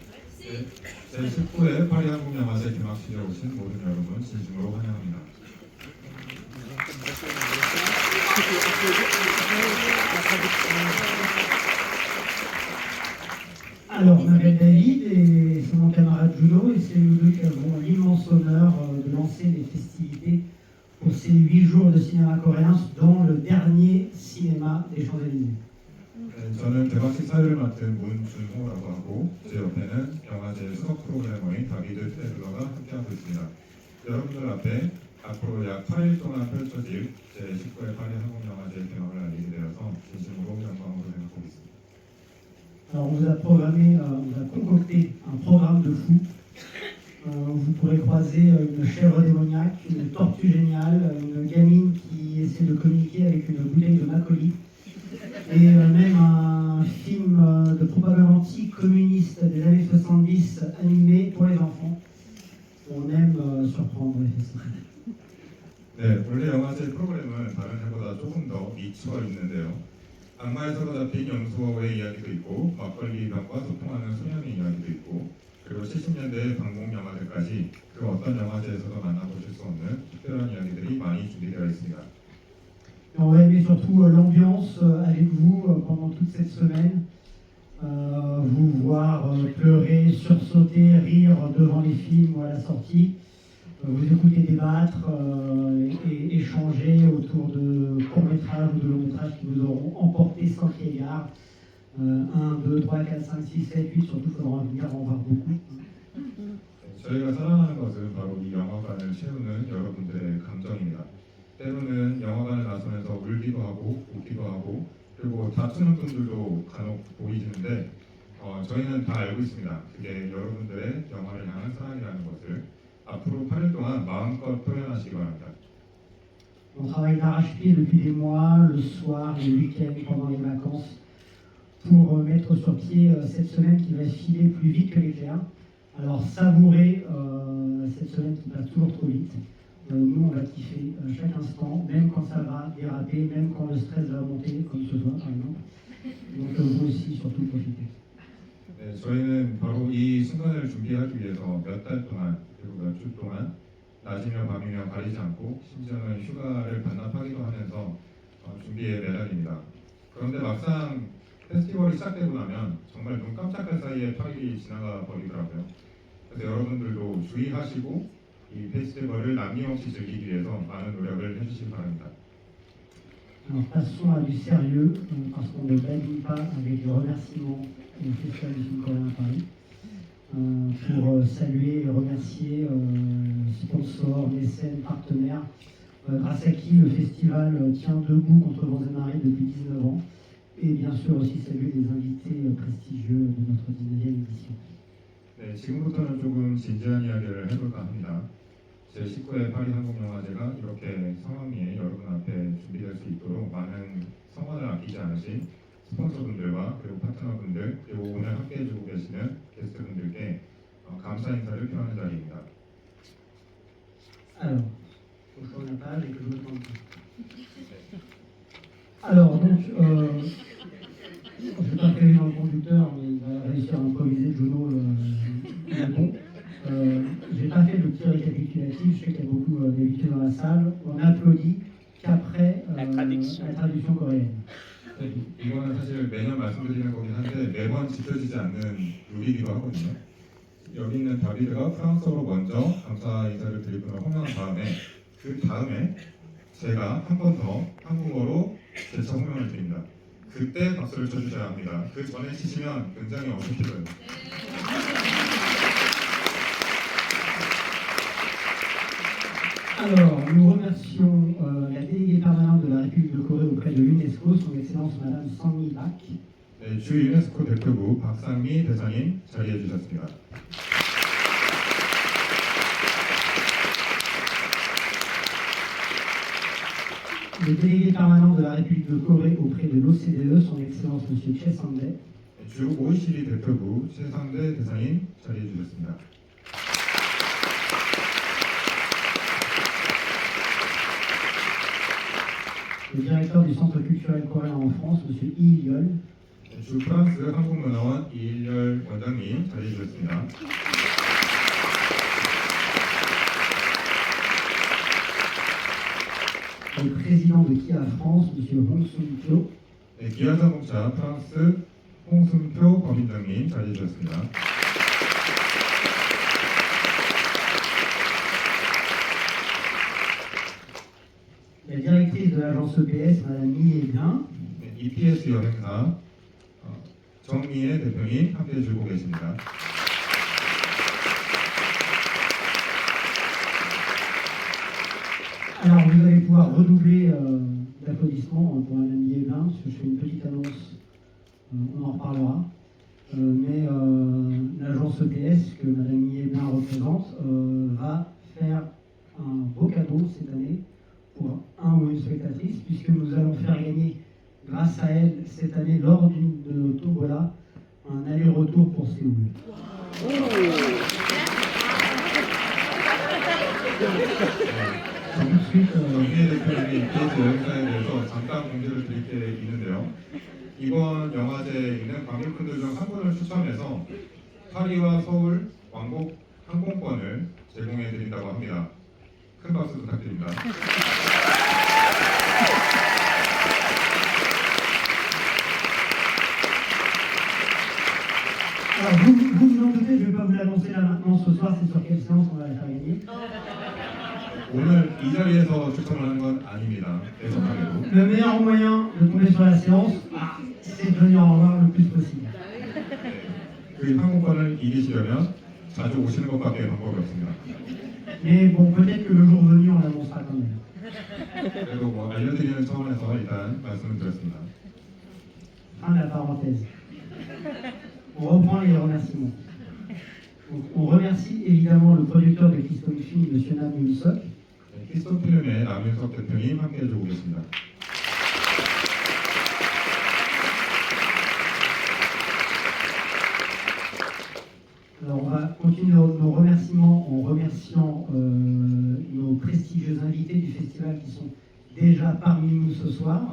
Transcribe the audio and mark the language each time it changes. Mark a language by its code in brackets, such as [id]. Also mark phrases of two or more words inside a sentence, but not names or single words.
[ko] 제19회 파리 한국영화제 개막식에 오신 모든 여러분 진심으로 환영합니다. [fr] Alors, je m'appelle David et c'est mon camarade Juno et c'est nous deux qui avons l'immense honneur de lancer les festivités pour ces 8 jours de cinéma coréen dans le dernier cinéma des Champs-Élysées. [ko] 저는 개막식 사회를 맡은 문준호라고 하고 제 옆에는 영화제 수석 프로그래머인 다비드 테블러가 함께하고 있습니다. 여러분들 앞에 앞으로 약 8일 동안 펼쳐질 제19회 파리 한국영화제 개막을 알리게 되어서 진심으로 영광으로 생각하고 있습니다. [fr] Alors, on vous a programmé, on vous a concocté un programme de fou. Vous pourrez croiser une chèvre démoniaque, une tortue géniale, une gamine qui essaie de communiquer avec une bouteille de Macoli, et même un film de propagande anti-communiste des années 70 animé pour les enfants. On aime surprendre les festivals. [ko] 네, 원래 영화제 프로그램은 다른 해보다 조금 더 미쳐 있는데요. 악마에서 잡힌 영수의 이야기도 있고 막걸리 병과 소통하는 소년의 이야기도 있고 그리고 70년대의 방공 영화들까지 그 어떤 영화제에서도 만나보실 수 없는 특별한 이야기들이 많이 준비되어 있습니다. [fr] On va aimer surtout l'ambiance avec vous pendant toute cette semaine, vous voir pleurer, sursauter, rire devant les films ou à la sortie, vous écouter débattre et échanger autour de courts-métrages ou de longs-métrages qui vous auront emporté sans crier gare. 1, 2, 3, 4, 5, 6, 7, 8, surtout il faudra venir en voir beaucoup. [ko] 저희가 사랑하는 것은 바로 이 영화관을 채우는 여러분들의 감정입니다. 때로는 영화관을 나서면서 울기도 하고 웃기도 하고 그리고 다투는 분들도 간혹 보이시는데 저희는 다 알고 있습니다. 그게 여러분들의 영화를 향한 사랑이라는 것을 앞으로 8일 동안 마음껏 표현하시기 바랍니다. [fr] On travaille d'arrache-pied depuis des mois, le soir, le week-end, pendant les vacances, pour mettre sur pied cette semaine qui va filer plus vite que l'éclair. Alors savourez cette semaine qui passe toujours trop vite. Nous, on va kiffer chaque instant, même quand ça va déraper, même quand le stress va monter, comme ce soir par exemple. Donc vous aussi, surtout profitez. [ko] 네, 저희는 바로 이 순간을 준비하기 위해서 몇 달 동안 그리고 몇 주 동안 낮이며 밤이며 가리지 않고 심지어는 휴가를 반납하기도 하면서 준비에 매달립니다. 그런데 막상 페스티벌이 시작되고 나면 정말 눈 깜짝할 사이에 8일이 지나가 버리더라고요. 그래서 여러분들도 주의하시고 이 페스티벌을 남김없이 즐기기 위해서 많은 노력을 해주시기 바랍니다. [fr] Alors passons à du sérieux, parce qu'on ne badine pas avec le remerciement au Festival du film coréen à Paris, pour saluer et remercier sponsors, mécènes, partenaires, grâce à qui le festival tient debout contre vents et marées depuis 19 ans, et bien sûr aussi saluer les invités prestigieux de notre 19e édition. [ko] 네, 지금부터는 조금 진지한 이야기를 해볼까 합니다. 제19회 파리 한국영화제가 이렇게 성황리에 여러분 앞에 준비될 수 있도록 많은 성원을 아끼지 않으신 스폰서분들과 그리고 파트너분들 그리고 오늘 함께해주고 계시는 게스트분들께 감사 인사를 표하는 자리입니다. [fr] Alors, faut que je tourne la page et que je me trompe. Alors, donc, je vais pas faire dans le conducteur, mais il va réussir à improviser, Juno, bon. J'ai pas fait le petit récapitulatif, je sais qu'il y a beaucoup d'habitués dans la salle. On applaudit qu'après la traduction coréenne. [ko] 이거는 사실 매년 말씀드리는 거긴 한데 매번 지켜지지 않는 룰이기도 하거든요. 여기 있는 다비드가 프랑스어로 먼저 감사 인사를 드리고 호명한 다음에 그 다음에 제가 한 번 더 한국어로 재차 호명을 드립니다. 그때 박수를 쳐주셔야 합니다. 그 전에 치시면 굉장히 어색해져요. [fr] Alors, nous remercions la déléguée permanente de la République de Corée auprès de l'UNESCO, son Excellence Madame Sang-mi Bak. [ko] 네, 주 유네스코 대표부 박상미 대사님 자리해 주셨습니다. [fr] Le délégué permanent de la République de Corée auprès de l'OCDE, son Excellence Monsieur Choi Sang-dae. [ko] 네, 주 OECD 대표부 최상대 대사님 자리해 주셨습니다. [fr] Le directeur du Centre culturel coréen en France, Monsieur Lee Il-yeol. [ko] 네, 주 프랑스 한국문화원 이일열 원장님 자리해 주셨습니다. [fr] Le président de Kia France, Monsieur Hong Sung-kyo. [ko] 네, 기아자동차 프랑스 홍승표 법인장님 자리해 주셨습니다. [fr] La directrice de l'agence EPS, Madame Mi Bien. [ko] 네, EPS 여행사 정미애 대표님 함께해 주고 계십니다. [fr] Alors, vous allez pouvoir redoubler d'applaudissements pour Madame Mi Bien, parce que je fais une petite annonce, on en reparlera. Mais l'agence EPS que Madame Mi Bien représente va faire un beau cadeau cette année pour un ou une spectatrice, puisque nous allons faire gagner, grâce à elle, cette année, lors de nos tombola, un aller-retour pour Séoul. Tout de suite, [ko] 정미애 대표님이 EPS 여행사에 대해서 잠깐 공지를 드릴 게 있는데요. 이번 영화제에 있는 관객분들 중 한 분을 추첨해서 파리와 서울 왕복 항공권을 제공해 드린다고 합니다. 큰 박수 부탁드립니다. [fr] alors vous en doutez, je ne vais pas vous l'annoncer là maintenant, ce soir, c'est sur quelle séance on va la faire gagner. [ko] 오늘 이 자리에서 추첨을 하는 건 아닙니다. 계속하게도. [fr] Le meilleur moyen de tomber sur la séance, c'est de venir en voir le plus possible. [ko] 그 항공권을 이기시려면 자주 오시는 것밖에 방법이 없습니다. [fr] Mais bon, peut-être que le jour venu, on l'annoncera quand même. [ko] 그래도 뭐 알려드리는 차원에서 일단 말씀을 드렸습니다. [fr] Fin de la parenthèse. On reprend les remerciements. Donc, on remercie évidemment le producteur de Keystone Film, M. Nam Yoon-sok. [ko] 네, 키스톤 필름의 남윤석 대표님 함께해 주고 계십니다. [fr] Alors on va continuer nos remerciements en remerciant nos prestigieux invités du festival qui sont déjà parmi nous ce soir.